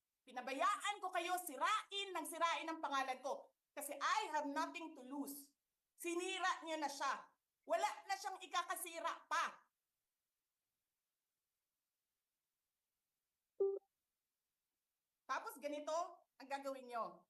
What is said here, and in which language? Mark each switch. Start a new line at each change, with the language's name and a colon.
Filipino: Pinabayaan ko kayo sirain ng pangalan ko. Kasi
English: I have nothing to lose.
Filipino: Sinira niyo na siya. Wala na siyang ikakasira pa. Tapos ganito ang gagawin niyo.